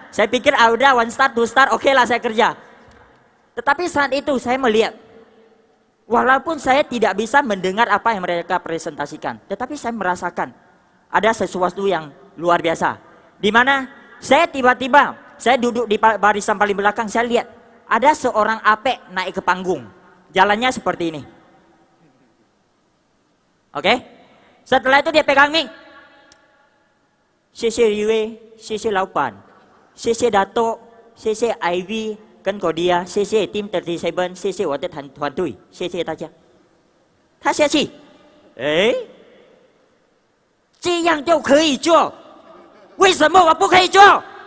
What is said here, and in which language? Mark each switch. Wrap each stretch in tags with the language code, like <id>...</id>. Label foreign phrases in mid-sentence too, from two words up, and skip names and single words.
<id>Saya pikir udah 1 star, 2 star, oke lah saya kerja. Tetapi saat itu saya melihat, walaupun saya tidak bisa mendengar apa yang mereka presentasikan, tetapi saya merasakan ada sesuatu yang luar biasa. Di mana saya tiba-tiba, saya duduk di barisan paling belakang, saya lihat ada seorang apek naik ke panggung. Jalannya seperti ini. Oke? Setelah itu dia pegang mic.</id> <zh>谢谢Riway, 谢谢老板, 谢谢 Dato', 谢谢 Ivy 跟 Kodia, 谢谢 Team 37, 谢谢我的团队，谢谢大家。他下去，哎，这样就可以做，为什么我不可以做？</zh>